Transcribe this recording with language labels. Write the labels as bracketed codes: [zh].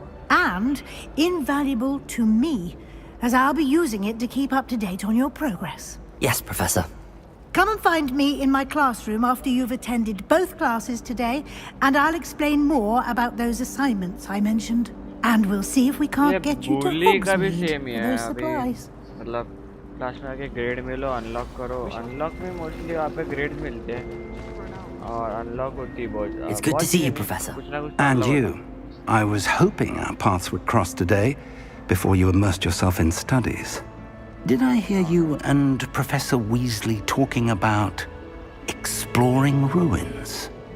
[en] And invaluable to me, as I'll be using it to keep up to date on your progress. Yes, Professor. Come and find me in my classroom after you've attended both classes today, and I'll explain more about those assignments I mentioned. And we'll see if we can't get you to Hogsmeade for those supplies. [hi] मतलब class में आके grade मिलो, unlock करो. Unlock में mostly वहाँ पे grades मिलते हैं और अनलॉक होती है बहुत. [en] It's good to see you, Professor. And you. I was hoping our paths would cross today, before you immersed yourself in studies. Did I hear you and Professor Weasley talking about exploring ruins?